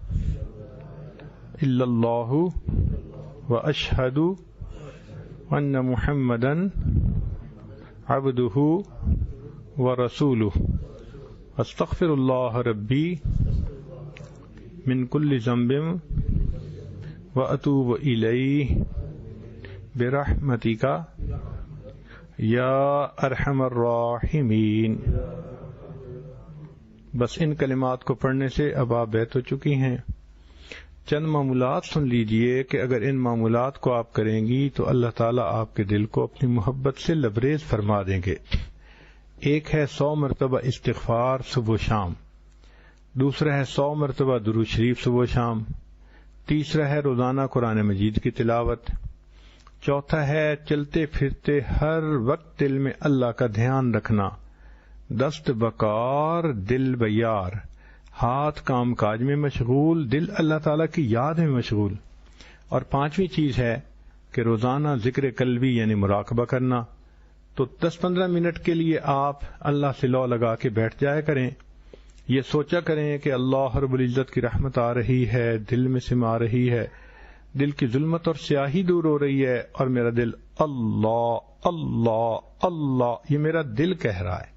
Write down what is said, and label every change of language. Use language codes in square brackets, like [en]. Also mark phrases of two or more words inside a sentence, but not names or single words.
[ar] الا اللہ واشہد ان محمدا عبدہ ورسولہ، استغفر اللہ ربی من کل ذنب واتوب الیہ برحمتک یا ارحم الراحمین۔ [ur] بس ان کلمات کو پڑھنے سے اب آپ بیت ہو چکی ہیں۔ چند معمولات سن لیجئے کہ اگر ان معمولات کو آپ کریں گی تو اللہ تعالیٰ آپ کے دل کو اپنی محبت سے لبریز فرما دیں گے۔ ایک ہے 100 مرتبہ استغفار صبح و شام، دوسرا ہے 100 مرتبہ درود شریف صبح و شام، تیسرا ہے روزانہ قرآن مجید کی تلاوت، چوتھا ہے چلتے پھرتے ہر وقت دل میں اللہ کا دھیان رکھنا، [fa] دست بکار دل بیار، [ur] ہاتھ کام کاج میں مشغول، دل اللہ تعالیٰ کی یاد میں مشغول، اور پانچویں چیز ہے کہ روزانہ ذکر قلبی یعنی مراقبہ کرنا۔ تو 10-15 منٹ کے لیے آپ اللہ سے لو لگا کے بیٹھ جایا کریں، یہ سوچا کریں کہ اللہ رب العزت کی رحمت آ رہی ہے، دل میں سما رہی ہے، دل کی ظلمت اور سیاہی دور ہو رہی ہے، اور میرا دل اللہ اللہ اللہ یہ میرا دل کہہ رہا ہے۔